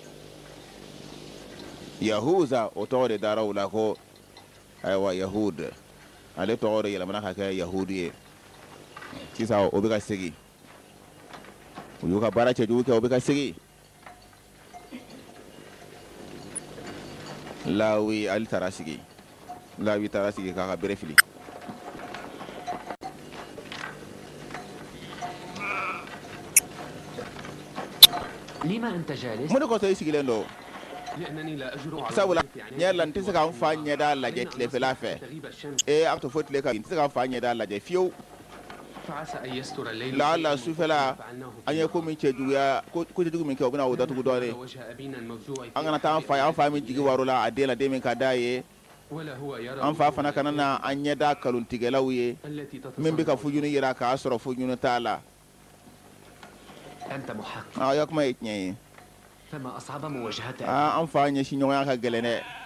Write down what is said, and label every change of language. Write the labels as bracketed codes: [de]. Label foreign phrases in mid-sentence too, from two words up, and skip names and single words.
[bm] Yahuza o tɔgɔ de dara u la ko ayiwa Yahud ale tɔgɔ de yɛlɛmana ka kɛ Yahudi ye sisan o bɛ ka segin u y'u ka baara cɛjugu kɛ o bɛ ka segin Lawi ale taara sigi Lawi taara sigi k'a ka bere fili [ar] لما أنت جالس؟ [bm] mun de kɔsɔn i sigilen don [ar] لأنني لا أجرؤ على [bm] sabula [ar] الحديث عن [bm] ɲɛ la n tɛ se ka n fa ɲɛda lajɛ tilefɛla fɛ [ar] تغيب الشمس. [bm] an to fo tile kan n tɛ se ka n fa ɲɛda lajɛ fiyewu [ar] فعسى أن يستر الليل la'alla شيئاً [bm] sufɛla [ar] فعلناه [bm] an ye ko min cɛjuguya ko cɛjugu min kɛ o bɛna o datugu dɔɔnin [ar] وجه أبينا الموجوع [bm] an kana taa an fa ye an fa min jigi waro la a den la den min ka d'a ye an fa fana kana na an ɲɛda kalontigɛlaw ye min bɛ ka fujuni yira k'a sɔrɔ fujuni t'a la ya kuma ye tiɲɛ ye an fa ɲɛsin ɲɔgɔnya ka gɛlɛn dɛ